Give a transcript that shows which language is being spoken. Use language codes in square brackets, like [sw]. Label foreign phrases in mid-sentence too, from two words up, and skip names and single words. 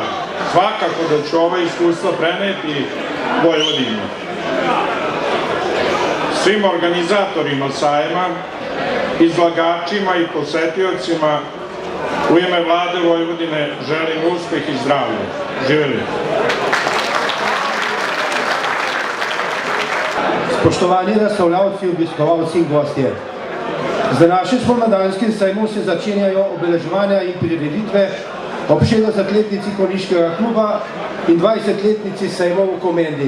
[sr] Svakako da ću ova iskustva preneti Vojvodinu. Svim organizatorima sajma, izlagačima i posetiocima u ime vlade Vojvodine želim uspeh i zdravlje. Živjeli! [sl] Spoštovani razstavljavci, obiskovalci in gostje. Z današnjim spomladanskim sejmom se začenjajo obeleževanja in prireditve ob 60-letnici Konjiškega kluba in 20-letnici sejmov v Komendi.